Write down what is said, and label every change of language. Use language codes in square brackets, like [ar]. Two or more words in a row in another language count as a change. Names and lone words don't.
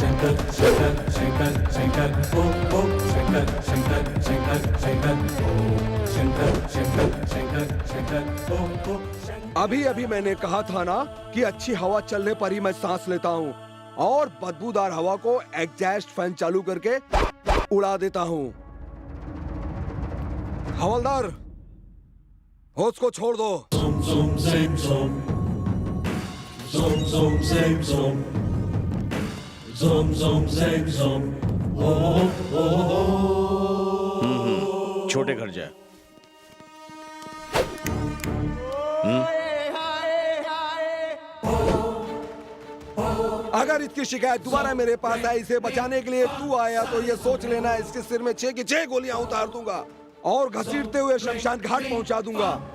[hi] शंकर शंकर शंकर शंकर ओ शंकर शंकर शंकर शंकर ओ शंकर शंकर शंकर शंकर ओ। अभी अभी मैंने कहा था ना कि अच्छी हवा चलने पर ही मैं सांस लेता हूँ, और बदबूदार हवा को [en] exhaust fan [hi] चालू करके उड़ा देता हूँ। हवलदार, होश को छोड़ दो। Zoom zoom same zoom, zoom zoom same zoom, zoom zoom same zoom. छोटे घर जा। अगर इसकी शिकायत दोबारा मेरे पास आई, इसे बचाने के लिए तू आया, तो ये सोच लेना इसके सिर में 6 की 6 गोलियां उतार दूंगा और घसीटते हुए शमशान घाट पहुंचा दूंगा।